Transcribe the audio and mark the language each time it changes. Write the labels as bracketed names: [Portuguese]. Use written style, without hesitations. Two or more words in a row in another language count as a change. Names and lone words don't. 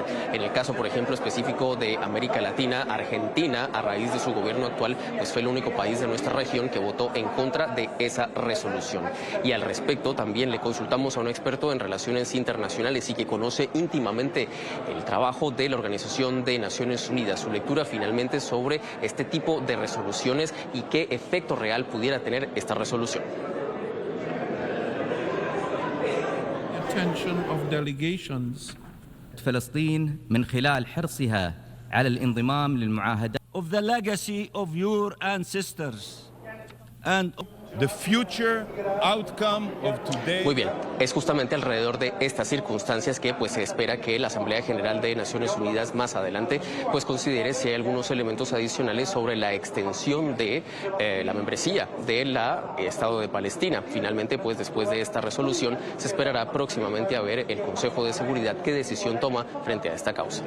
[Spanish] En el caso, por ejemplo, específico de América Latina, Argentina, a raíz de su gobierno actual, pues fue el único país de nuestra región que votó en contra de esa resolución. Y al respecto, también le consultamos a un experto en relaciones internacionales y que conoce íntimamente el trabajo de la Organización de Naciones Unidas, su lectura finalmente sobre este tipo de resoluciones y qué efecto real pudiera tener esta resolución. [Arabic] فلسطين من خلال حرصها على الانضمام للمعاهدات [English] of the legacy of your ancestors and the future outcome of today. [Spanish] Muy bien, es justamente alrededor de estas circunstancias que pues se espera que la Asamblea General de Naciones Unidas más adelante pues considere si hay algunos elementos adicionales sobre la extensión de la membresía del Estado de Palestina. Finalmente, pues después de esta resolución se esperará próximamente a ver el Consejo de Seguridad qué decisión toma frente a esta causa.